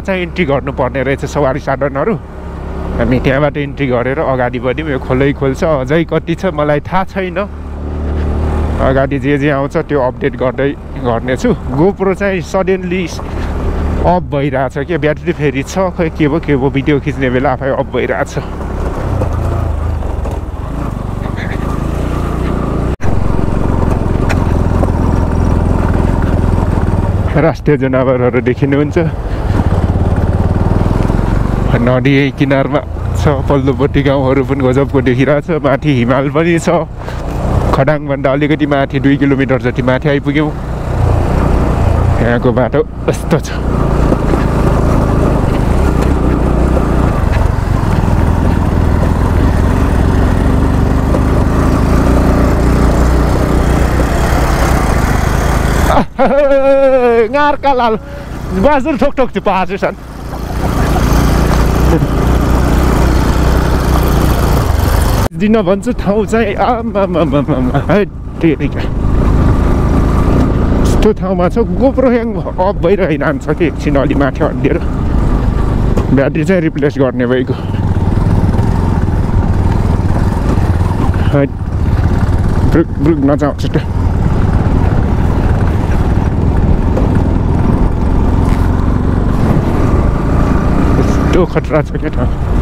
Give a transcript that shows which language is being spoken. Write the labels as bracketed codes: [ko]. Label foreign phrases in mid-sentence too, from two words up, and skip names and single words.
[ne] चाहिँ इन्ट्री गर्नुपर्ने रहेछ सवारी साधनहरू हामी त्यहाँबाट इन्ट्री गरेर अगाडि बढ्यौँ यो खोलै खोल्छ अझै कति छ मलाई थाहा छैन अगाडि जे आउँछ त्यो अपडेट गर्दै गर्नेछु गोप्रो चाहिँ सडनली अफ भइरहेछ के ब्याट्री फेरि छ खै के भयो भिडियो खिच्ने बेला आफै अफ भइरहेछ राष्ट्रिय जनावरहरू देखिनुहुन्छ नदी किनारमा छ पल्लोपट्टि गाउँहरू पनि गजबको देखिरहेछ माथि हिमाल पनि छ खडाङभन्दा अलिकति माथि 2 किलोमिटर जति माथि आइपुग्यौँ यहाँको बाटो यस्तो छ ngarka lal bazur tok tok ci paasusan दिन भन्छु ठाउँ चाहिँ यस्तो ठाउँमा छ गोप्रो ह्याङ अफ भइरहन्छ कि एकछिन अलि माथि हड्डिएर ब्याट्री चाहिँ रिप्लेस गर्ने भइगयो ब्रुक नचाउँछ त खतरा छ क्या ठाउँ